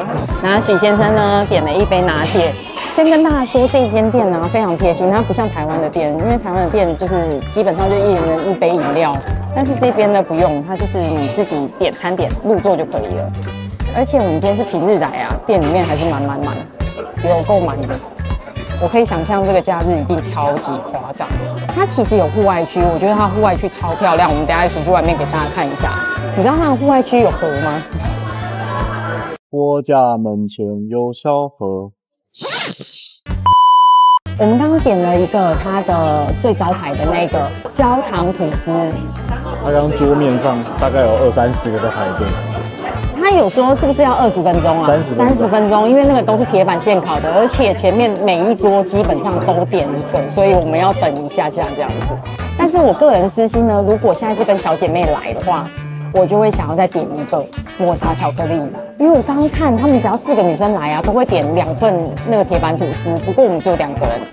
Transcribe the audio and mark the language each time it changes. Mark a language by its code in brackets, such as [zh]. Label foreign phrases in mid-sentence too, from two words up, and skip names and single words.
[zh] 然後許先生呢點了一杯拿鐵。先跟大家說，這間店呢非常貼心，它不像台灣的店，因為台灣的店就是基本上就一人一杯飲料，但是這邊呢不用，它就是你自己點餐點入座就可以了。而且我們今天是平日來啊，店裡面還是滿，有夠滿的。我可以想象這個假日一定超級誇張。它其實有戶外區，我覺得它戶外区超漂亮，我們等一下一起去外面給大家看一下。你知道它的戶外區有河嗎？我家門前有小河。我們剛剛點了一個它的最招牌的那個焦糖吐司，他剛桌面上大概有20-30個在排隊。他有說是不是要20 分鐘啊？30分鐘，因為那個都是鐵板現烤的，而且前面每一桌基本上都點一個，所以我們要等一下這樣子。但是我個人私心呢，如果現在是跟小姐妹來的話，我就會想要再點一個抹茶巧克力，因為我剛剛看他們只要4個女生來啊，都會點2份那個鐵板吐司，不過我們只有2個人。